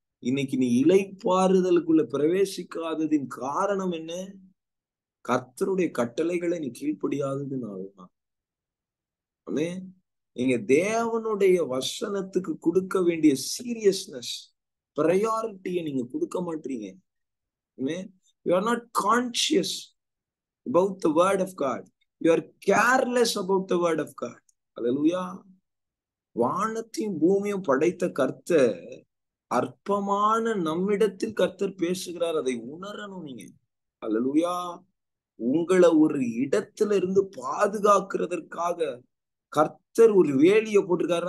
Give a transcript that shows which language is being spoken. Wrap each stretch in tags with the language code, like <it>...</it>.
<ta>இன்னைக்கு நீ இளைப்பாறுதலுக்குள்ள பிரவேசிக்காததின் காரணம் என்ன? கர்த்தருடைய கட்டளைகளை நீ கீழ்ப்படியாததுனாலதான். நீங்க தேவனுடைய வசனத்துக்கு கொடுக்க வேண்டிய சீரியஸ்னஸ், ப்ரையாரிட்டியை நீங்க கொடுக்க மாட்டீங்க.</ta> <en>You are not conscious about the word of God. You are careless about the word of God. Hallelujah.</en> <ta>வானத்தையும் பூமியும் படைத்த கர்த்தர் அற்பமான நம்மிடத்தில் கர்த்தர் பேசுகிறார், அதை உணரணும் நீங்க. ஹல்லேலூயா. உங்களை ஒரு இடத்துல இருந்து பாதுகாக்கிறதற்காக கர்த்தர் ஒரு வேலியை போட்டிருக்காரு.</ta>